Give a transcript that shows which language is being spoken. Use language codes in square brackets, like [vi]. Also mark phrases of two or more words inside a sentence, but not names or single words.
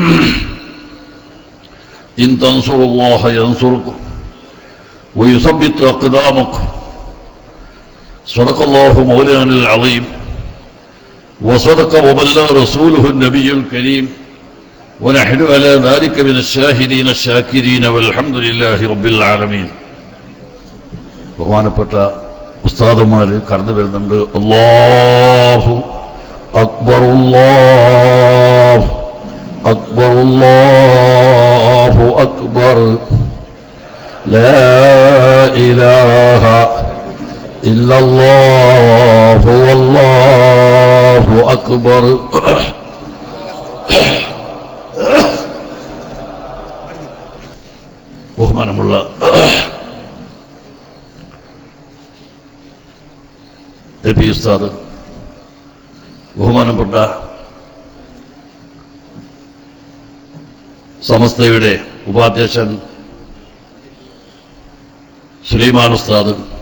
[ar] إن تنصروا الله ينصركم ويثبت أقدامكم. صدق الله مولانا العظيم وصدق وبلغ رسوله النبي الكريم ونحن على ذلك من الشاهدين الشاكرين والحمد لله رب العالمين. [ml] ബഹുമാനപ്പെട്ട ഉസ്താദുമാര് കടന്നു വരുന്നുണ്ട്. [ar] അല്ലാഹു أكبر الله أكبر الله أكبر لا إله إلا الله والله أكبر. [ml] ബഹുമാനമുള്ള AP ഉസ്താദ്, ബഹുമാനപ്പെട്ട സമസ്തയുടെ ഉപാധ്യക്ഷൻ സുലൈമാൻ ഉസ്താദ്,